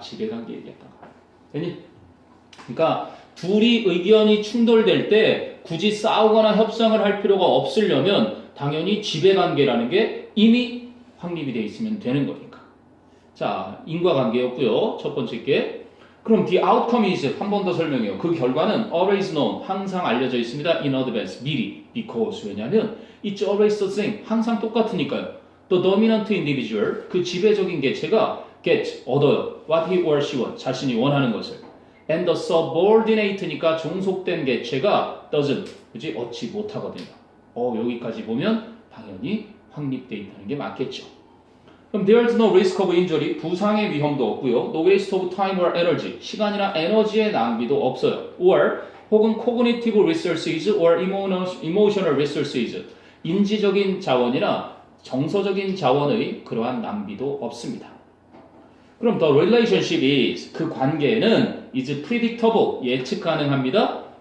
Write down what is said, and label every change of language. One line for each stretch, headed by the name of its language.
Korean: 지배관계 얘기하다가. 되니? 그러니까 둘이 의견이 충돌될 때 굳이 싸우거나 협상을 할 필요가 없으려면 당연히 지배관계라는 게 이미 확립이 되어 있으면 되는 거니까. 자, 인과관계였고요. 첫 번째 게. 그럼
English: the outcome is,
Korean: 한 번 더 설명해요. 그 결과는
English: always known,
Korean: 항상 알려져 있습니다.
English: in advance,
Korean: 미리.
English: because,
Korean: 왜냐하면
English: it's always the same,
Korean: 항상 똑같으니까요.
English: the dominant individual,
Korean: 그 지배적인 개체가 get, 얻어요.
English: what he or she wants,
Korean: 자신이 원하는 것을.
English: and the subordinate
Korean: 니까 종속된 개체가 doesn't, 그치? 얻지 못하거든요. 여기까지 보면 당연히 확립되어 있다는 게 맞겠죠.
English: 그럼 there's no risk of injury,
Korean: 부상의 위험도 없고요.
English: no waste of time or energy,
Korean: 시간이나 에너지의 낭비도 없어요. or 혹은
English: cognitive resources or emotional resources,
Korean: 인지적인 자원이나 정서적인 자원의 그러한 낭비도 없습니다. 그럼
English: the relationship is,
Korean: 그 관계는
English: is predictable,
Korean: 예측 가능합니다.